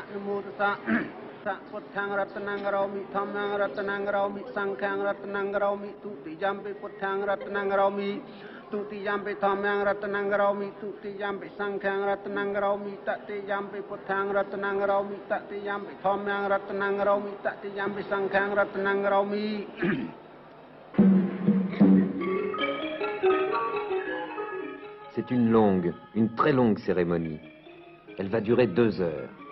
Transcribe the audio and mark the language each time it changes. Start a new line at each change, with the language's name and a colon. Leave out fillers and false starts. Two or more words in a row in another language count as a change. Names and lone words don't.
Pali: Namo tassa Putthaṃ ratanang karomi, Dhammaṃ ratanang karomi, Saṅkhaṃ ratanang karomi, Tutiyampi Putthaṃ ratanang karomi, Tutiyampi Dhammaṃ ratanang karomi, Tutiyampi Saṅkhaṃ ratanang karomi, Tatiyampi Putthaṃ ratanang karomi, Tatiyampi Dhammaṃ ratanang karomi, Tatiyampi Saṅkhaṃ ratanang karomi.
French: C'est une très longue cérémonie. Elle va durer 2 heures.